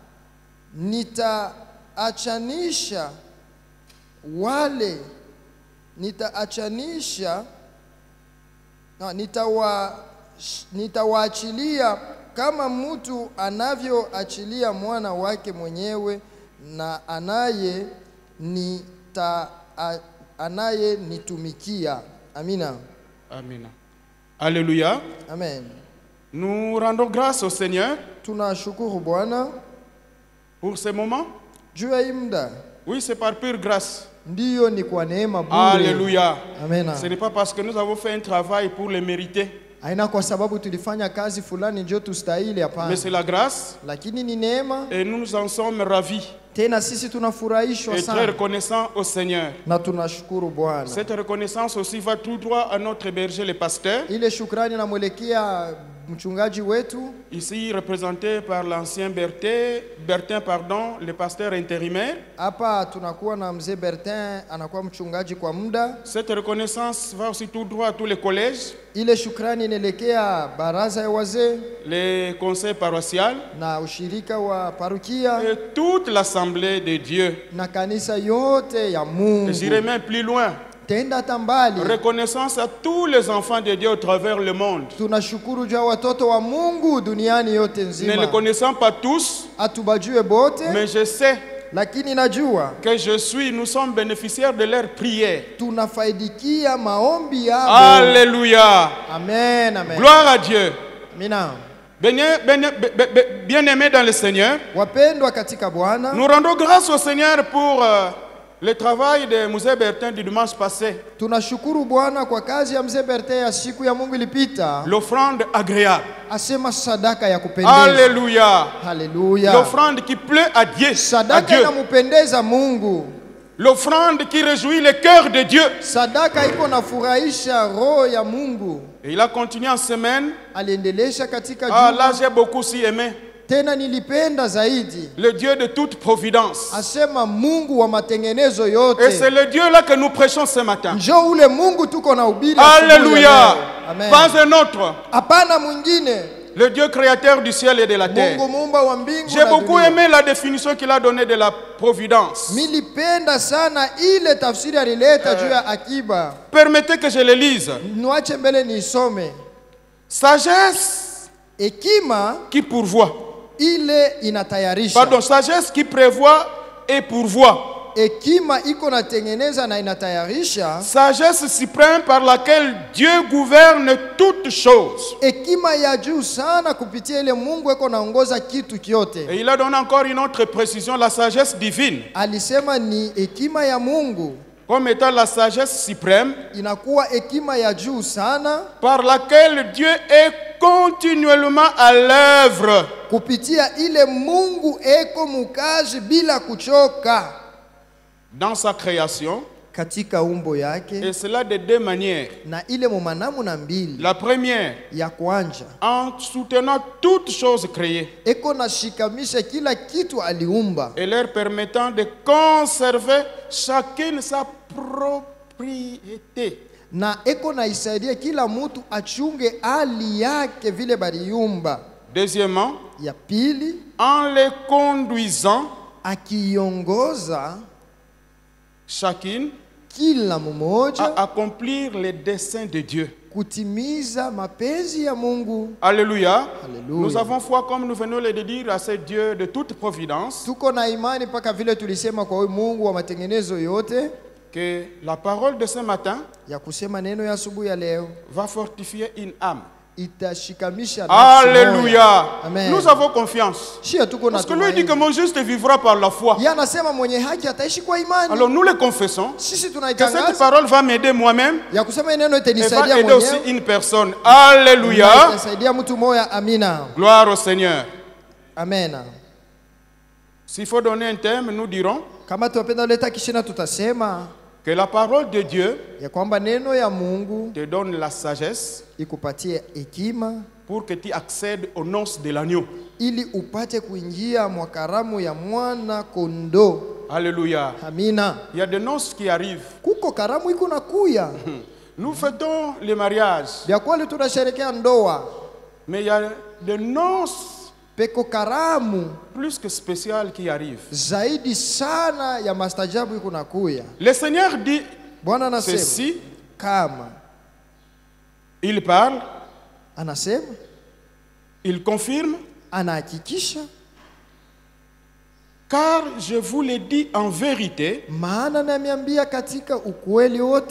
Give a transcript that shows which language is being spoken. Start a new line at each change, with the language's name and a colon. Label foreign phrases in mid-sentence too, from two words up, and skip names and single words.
Swahili: nitawaachilia kama mtu anavyoachilia mwana wake mwenyewe, na anayenitumikia. Amina. Amina.
French: Alléluia. Amen. Nous rendons grâce au Seigneur
Swahili: Tunashukuru Bwana
French: pour ce moment.
Swahili: juu ya hii muda.
French: Oui, c'est par pure grâce.
Swahili: Ndiyo, ni kwa neema bure.
French: Alléluia. Amen. Ce n'est pas parce que nous avons fait un travail pour le mériter,
Swahili: Haina kwa sababu tulifanya kazi fulani ndio tustahili, hapana.
French: mais c'est la grâce
Swahili: Lakini ni neema,
French: et nous nous en sommes ravis
Swahili: tena sisi tunafurahishwa
French: et très
Swahili: sana
French: reconnaissants au Seigneur.
Swahili: na tunashukuru Bwana.
French: Cette reconnaissance aussi va tout droit à notre berger, le pasteur,
Swahili: Ile shukrani namwelekea mchungaji wetu,
French: ici représenté par l'ancien Bertin, le pasteur intérimaire.
Swahili: hapa tunakuwa na mzee Bertin, anakuwa mchungaji kwa muda.
French: Cette reconnaissance va aussi tout droit à tous les collèges,
Swahili: Ile shukrani inaelekea baraza ya wazee
French: les conseils paroissiaux
Swahili: na ushirika wa parukia
French: et toute l'assemblée de Dieu.
Swahili: na kanisa yote ya Mungu.
French: J'irai même plus loin. Tenda tambali, Reconnaissance à tous les enfants de Dieu au travers le monde.
Swahili: tunashukuru juu ya watoto wa Mungu duniani yote
French: Ne les
Swahili: nzima.
French: connaissant pas tous,
Swahili: Atubajue bote,
French: mais je sais
Swahili: lakini najua
French: que nous sommes bénéficiaires de leurs prières.
Swahili: tunafaidikia maombi yao.
French: Alléluia. Amen, amen. Gloire à Dieu.
Swahili: Amina.
French: Bien-aimés dans le Seigneur,
Swahili: Wapendwa katika Bwana,
French: nous rendons grâce au Seigneur pour le travail de Mzee Bertin du dimanche passé.
Swahili: tunashukuru Bwana kwa kazi ya mzee Bertin ya siku ya Mungu ilipita.
French: L'offrande agréable.
Swahili: Asema sadaka ya kupendeza.
French: Alléluia.
Swahili: Haleluya.
French: L'offrande qui plaît à Dieu.
Swahili: Sadaka inamupendeza Mungu.
French: L'offrande qui réjouit le cœur de Dieu.
Swahili: Sadaka iko nafurahisha roho ya Mungu.
French: Et il a continué en semaine.
Swahili: Aliendelesha katika Ah, juma.
French: là j'ai beaucoup si aimé.
Swahili: Tena nilipenda zaidi.
French: Le Dieu de toute providence.
Swahili: Asema Mungu wa matengenezo yote.
French: Et c'est le Dieu là que nous prêchons ce matin.
Swahili: Njoo ule Mungu tuko na ubiri.
French: Alléluia. Amen. Pas un autre.
Swahili: Hapana mwingine.
French: Le Dieu créateur du ciel et de la terre.
Swahili: Mungu muumba wa mbingu
French: J'ai
Swahili: na
French: beaucoup
Swahili: dunia.
French: aimé la définition qu'il a donnée de la providence.
Swahili: Milipenda sana ile tafsiri alileta juu ya akiba.
French: Permettez que je le lise.
Swahili: Niwache mbele niisome.
French: Sagesse
Swahili: Hekima
French: qui pourvoit.
Swahili: ile inatayarisha.
French: Pardon, sagesse qui prévoit et pourvoit.
Swahili: Hekima iko natengeneza na inatayarisha.
French: Sagesse suprême par laquelle Dieu gouverne toutes choses.
Swahili: Hekima ya juu sana kupitia ile Mungu eko naongoza kitu kyote.
French: Et il a donné encore une autre précision, la sagesse divine.
Swahili: Alisema ni hekima ya Mungu.
French: Comme étant la sagesse suprême
Swahili: Inakuwa hekima ya juu sana
French: par laquelle Dieu est continuellement à l'œuvre.
Swahili: kupitia ile Mungu eko mukazi bila kuchoka
French: Dans sa création,
Swahili: katika umbo yake,
French: et cela de deux manières.
Swahili: na ile mumanamu na mbili.
French: La première,
Swahili: Ya kwanja
French: en soutenant toutes choses créées
Swahili: eko na shikamisha kila kitu aliumba,
French: et leur permettant de conserver chacune sa propriété.
Swahili: na eko na isaidia kila mtu achunge hali yake vile baliumba.
French: Deuxièmement,
Swahili: Ya pili,
French: en les conduisant
Swahili: akiongoza
French: chacune
Swahili: kila mmoja
French: à accomplir les desseins de Dieu.
Swahili: kutimiza mapenzi ya Mungu.
French: Alléluia. Alléluia. Nous avons foi, comme nous venons de dire, à ce Dieu de toute providence,
Swahili: Tuko na imani paka vile tulisema kwa huyu Mungu wa matengenezo yote,
French: que la parole de ce matin
Swahili: ya kusema neno ya asubuhi ya leo
French: va fortifier une âme.
Swahili: itashikamisha nafsi moja.
French: Alléluia. Amen. Nous avons confiance.
Swahili: Shia tuko na
French: Parce que lui dit que
Swahili: tumaini.
French: mon juste vivra par la foi.
Swahili: Yeye anasema mwenye haki ataishi kwa imani.
French: Alors nous le confessons,
Swahili: Sisi
French: que cette
Swahili: tunaitangaza
French: parole va m'aider moi-même
Swahili: ya kusema neno
French: et va
Swahili: itanisaidia
French: aider aussi
Swahili: mwenyewe.
French: une personne.
Swahili: Na
French: Alléluia.
Swahili: itasaidia mtu moja. Amina.
French: Gloire au Seigneur. Amen. S'il faut donner un thème, nous dirons
Swahili: Kama tuwapenda leta kishina tutasema
French: que la parole de Dieu
Swahili: ya kwamba neno ya Mungu
French: te donne la sagesse
Swahili: ikupatie hekima
French: pour que tu accèdes aux noces de l'agneau.
Swahili: ili upate kuingia mwa karamu ya mwana kondoo.
French: Alléluia.
Swahili: Amina.
French: Il y a des noces qui arrivent.
Swahili: Kuko karamu iko nakuya.
French: Nous fêtons le mariage,
Swahili: Vya kweli tunasherehekea ndoa.
French: mais il y a des noces
Swahili: Peko karamu
French: plus que spéciales qui arrivent.
Swahili: zaidi sana ya mastajabu iko nakuya.
French: Le Seigneur dit
Swahili: Bwana anasema
French: ceci,
Swahili: kama
French: il parle,
Swahili: anasema
French: il confirme,
Swahili: anahakikisha,
French: car je vous le dis en vérité,
Swahili: maana namiambia katika ukweli wote,